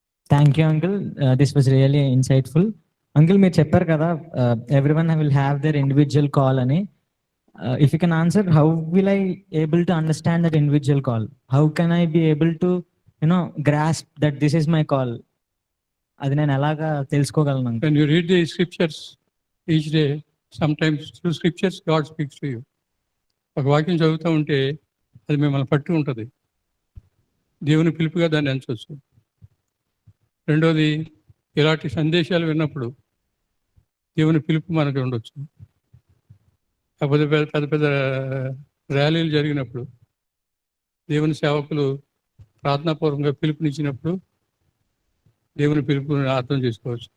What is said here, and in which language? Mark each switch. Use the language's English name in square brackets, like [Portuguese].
[English] Thank you uncle, this was really insightful. అంకుల్ [Telugu] మీరు చెప్పారు కదా [English] Everyone will have their individual call అని. If you can answer, how will I able to understand that individual call? How can I be able to grasp that this is my call? [Telugu] అది నేను ఎలాగా తెలుసుకోగలను? [English] when you read the scriptures each day, sometimes through scriptures God speaks to you. [Telugu] ఒక వాక్యం చదువుతూ ఉంటే అది మిమ్మల్ని పట్టు ఉంటుంది. దేవుని పిలుపుగా దాన్ని ఎంచవచ్చు. రెండోది, ఇలాంటి సందేశాలు విన్నప్పుడు దేవుని పిలుపు మనకు ఉండొచ్చు. కాకపోతే పెద్ద పెద్ద ర్యాలీలు జరిగినప్పుడు దేవుని సేవకులు ప్రార్థనాపూర్వకంగా పిలుపునిచ్చినప్పుడు దేవుని పిలుపుని అర్థం చేసుకోవచ్చు.